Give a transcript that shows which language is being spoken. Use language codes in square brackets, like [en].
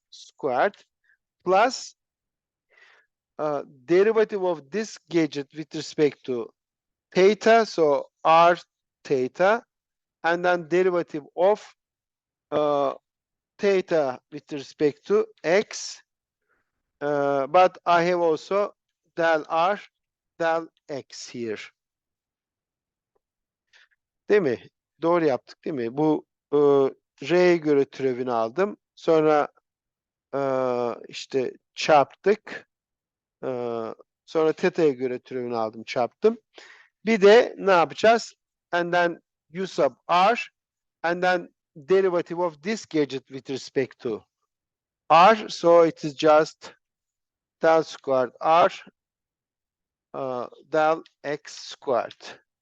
[en] squared plus derivative of this gadget with respect to theta, so r theta, and then derivative of theta with respect to x, but I have also del r del x here. [tr] Değil mi? Doğru yaptık değil mi? Bu r'ye göre türevini aldım. Sonra işte çarptık. Sonra teta'ya göre türevini aldım, çarptım. Bir de ne yapacağız? [en] And then u sub r and then derivative of this gadget with respect to r. So it is just del squared r del x squared.